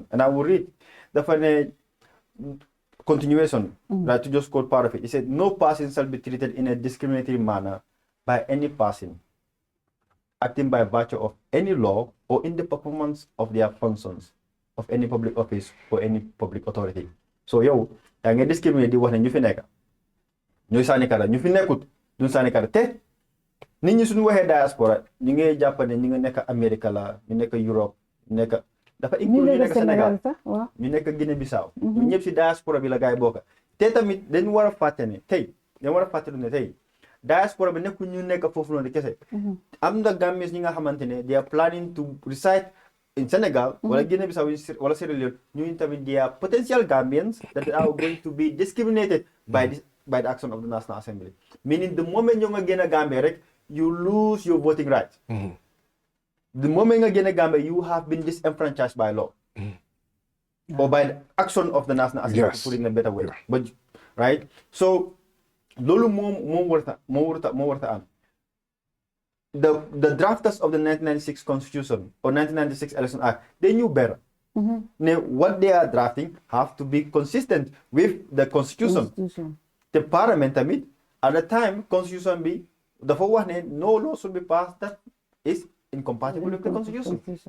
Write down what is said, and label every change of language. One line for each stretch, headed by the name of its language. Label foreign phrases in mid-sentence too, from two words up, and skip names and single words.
English: And I will read the continuation, right, to just quote part of it. It said, no person shall be treated in a discriminatory manner by any person acting by virtue of any law or in the performance of their functions of any public office or any public authority.
Wolof: So yow yaa ngi discriminate di wax ne ñu fi nekk ñooy sànni kara ñu fi nekkut duñ sànni kara te nit ñi suñu waxee diaspora ñu ngi jàpp ne ñu ngi nekk Amérique la ñu nekk Europe ñu nekk dafa inclure ñu nekk Sénégal ñu nekk Guinée Bissau ñu ñëpp si diaspora bi la gaay bokk te tamit dañu war a fàtte ne tey dañu war a fàtte ne tey diaspora bi nekku ñu nekk foofu noonu kese am na Gambians ñi nga xamante ne
English: they are planning to reside in Senegal
Wolof: wala Guinea Bissau wala Sierra Leone ñu tamit
English: they are potential Gambians that are going to be discriminated by the action of the National Assembly, meaning the moment you get a Gambia rek you lose your voting rights. The moment you get a Gambia you have been disenfranchised by law or by the action of the National Assembly, to put it in a better way. But right,
Wolof: so lolu mo warta am.
English: The drafters of the 1996 Constitution or 1996 Election Act, they knew better. Now, what they are drafting have to be consistent with the Constitution. The Parliament, at the time, Constitution be the forward no law should be passed that is incompatible with the Constitution.